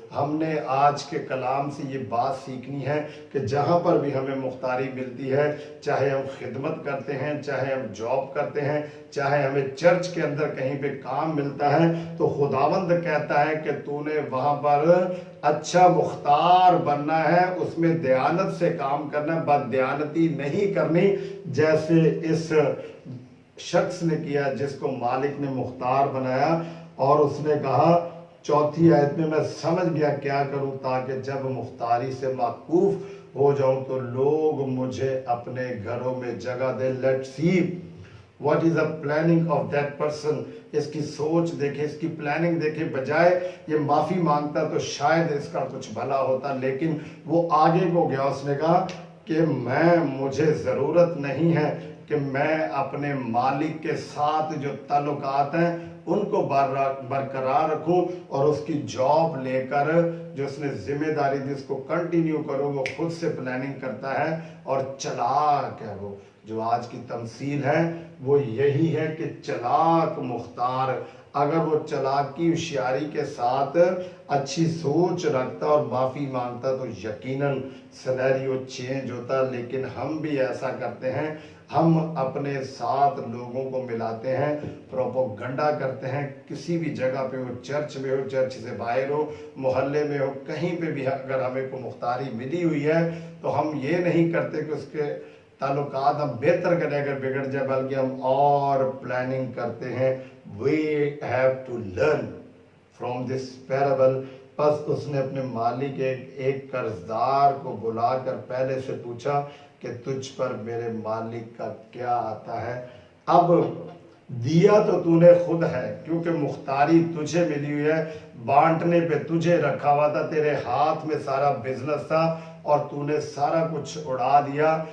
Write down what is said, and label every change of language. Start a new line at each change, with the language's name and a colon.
Urdu: ہم نے آج کے کلام سے یہ بات سیکھنی ہے کہ جہاں پر بھی ہمیں مختاری ملتی ہے، چاہے ہم خدمت کرتے ہیں، چاہے ہم جاب کرتے ہیں، چاہے ہمیں چرچ کے اندر کہیں پہ کام ملتا ہے، تو خداوند کہتا ہے کہ تو نے وہاں پر اچھا مختار بننا ہے، اس میں دیانت سے کام کرنا ہے، بد دیانتی نہیں کرنی، جیسے اس شخص نے کیا جس کو مالک نے مختار بنایا. اور اس نے کہا چوتھی آیت میں سمجھ گیا کیا کروں تاکہ جب مختاری سے موقوف ہو جاؤں تو لوگ مجھے اپنے گھروں میں جگہ دے.
English: Let see what is the planning of that person.
Urdu: اس کی سوچ دیکھیں، اس کی پلاننگ دیکھیں. بجائے یہ معافی مانگتا تو شاید اس کا کچھ بھلا ہوتا، لیکن وہ آگے کو گیا. اس نے کہا کہ مجھے ضرورت نہیں ہے کہ میں اپنے مالک کے ساتھ جو تعلقات ہیں ان کو برقرار رکھوں، اور اس کی جاب لے کر جو اس نے ذمہ داری دی اس کو کنٹینیو کروں. وہ خود سے پلاننگ کرتا ہے اور چلاک ہے. وہ جو آج کی تمثیل ہے وہ یہی ہے کہ چلاک مختار، اگر وہ چلاکی ہوشیاری کے ساتھ اچھی سوچ رکھتا اور معافی مانگتا تو یقیناً سینیریو چینج ہوتا. لیکن ہم بھی ایسا کرتے ہیں، ہم اپنے ساتھ لوگوں کو ملاتے ہیں، پروپوگنڈا کرتے ہیں. کسی بھی جگہ پہ ہو، چرچ میں ہو، چرچ سے باہر ہو، محلے میں ہو، کہیں پہ بھی اگر ہمیں کو مختاری ملی ہوئی ہے تو ہم یہ نہیں کرتے کہ اس کے تعلقات ہم بہتر کریں اگر بگڑ جائے، بلکہ ہم اور پلاننگ کرتے ہیں.
English: We have to learn from this parable.
Urdu: بس اس نے اپنے مالک ایک قرضدار کو بلا کر پہلے سے پوچھا کہ تجھ پر میرے مالک کا کیا آتا ہے. اب دیا تو تو نے خود ہے کیونکہ مختاری تجھے ملی ہوئی ہے, بانٹنے پہ تجھے رکھا ہوا تھا, تیرے ہاتھ میں سارا بزنس تھا اور تو نے سارا کچھ اڑا دیا.